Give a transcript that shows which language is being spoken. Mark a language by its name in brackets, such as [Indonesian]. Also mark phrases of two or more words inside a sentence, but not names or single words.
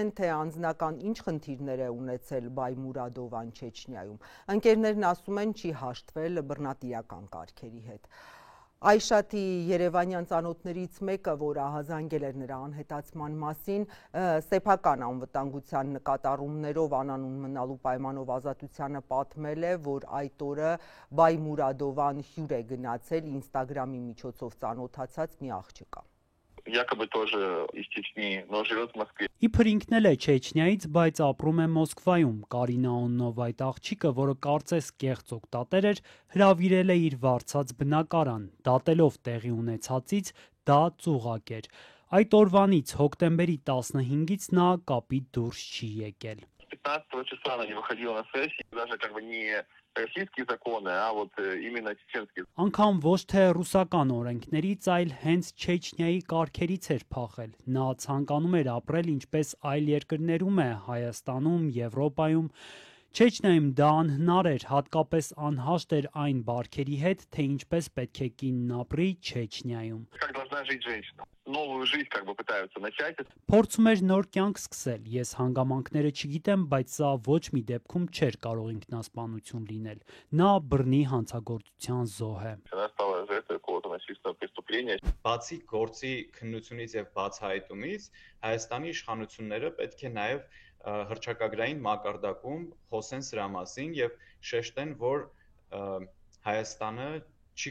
[Armenian] թե անձնական ինչ խնդիրներ է ունեցել Բայմուրադովան Չեչնիայում։ Ընկերներն ասում են, չի հաշտվել բռնատիրական կարգերի հետ։ Այշաթի երևանյան ծանոթներից մեկը, որ ահազանգել էր նրա անհետացման մասին, սեփական անվտանգության նկատառումներով անանուն մնալու պայմանով ազատությանը պատմել է, որ այդ օրը Բայմուրադովան հյուր է գնացել Ինստագրամի միջոցով ծանոթացած մի աղջկա։ [Russian] Якобы тоже из Чечни, но живет в Москве. [Armenian] Իբր ինքն էլ է Չեչնիայից, բայց ապրում է Մոսկվայում։ Կարինա անունով այդ աղջիկը, որը կարծես կեղծ օգտատեր էր, հրավիրել է իր վարձած բնակարան։ Դատելով տեղի ունեցածից, դա ծուղակ էր։ Այդ օրվանից հոկտեմբերի 15-ից նա կապի դուրս չի եկել։ [Russian] 15 числа она не выходила на сессии, даже как бы не российские законы, а вот именно чеченские. [Armenian] Անգամ ոչ թե ռուսական օրենքներից, այլ հենց Չեչնիայի կարգերից էր փախել։ Նա ցանկանում էր ապրել ինչպես այլ երկրներում է, Հայաստանում, Եվրոպայում։ Չեչնիայում դա անհնար էր, հատկապես անհաշտ էր այն բարքերի հետ, թե ինչպես պետք է կինն ապրի Չեչնիայում։ [Russian] Как должна жить женщина? Новую жизнь как бы пытаются начать. [Armenian] Փորձում էր նոր կյանք սկսել։ Ես հանգամանքները չգիտեմ, բայց սա ոչ մի դեպքում չէր կարող ինքնասպանություն լինել։ Նա բռնի հանցագործության զոհ է։ Բացի գործի քննությունից եւ բացահայտումից, Հայաստանի իշխանությունները պետք է նաեւ հռչակագրային մակարդակում խոսեն սրա մասին եւ շեշտեն, որ Հայաստանը չի